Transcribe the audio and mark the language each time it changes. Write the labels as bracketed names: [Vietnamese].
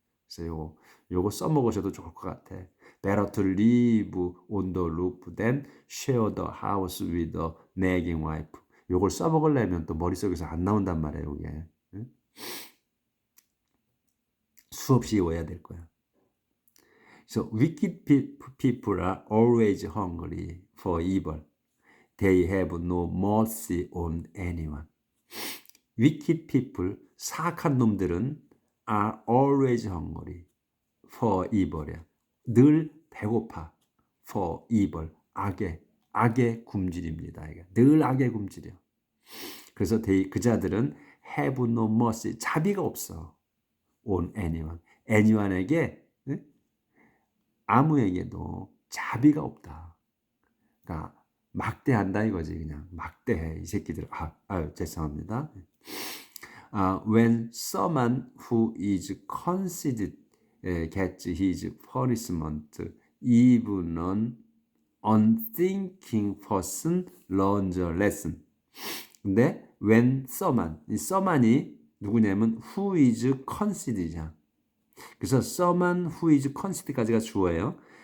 [Korean] 그래서 요거 써먹으셔도 좋을 것 같아. [English] Better to live on the roof than share the house with a nagging wife. [Korean] 요걸 써먹으려면 또 머릿속에서 안 나온단 말이에요. 이게 수없이 외워야 될 거야. [English] So wicked people are always hungry for evil. They have no mercy on anyone. Wicked people, [Korean] 사악한 놈들은 [English] are always hungry for evil이야. [Korean] 늘 배고파. [English] for evil, [Korean] 악의 굶주립니다. 늘 악의 굶주려. 그래서 그 자들은 [English] have no mercy, [Korean] 자비가 없어. [English] on anyone, [Korean] anyone에게 아무에게도 자비가 없다. 그러니까 막대한다 이거지. 그냥 막대해 이 새끼들. 죄송합니다. [English] When someone who is conceited gets his punishment, even an unthinking person learns a lesson. [Korean] 근데 [English] when 이 someone이 누구냐면 who is conceited이야. [Korean] 그래서 [English] someone who is conceited까지가 주어예요.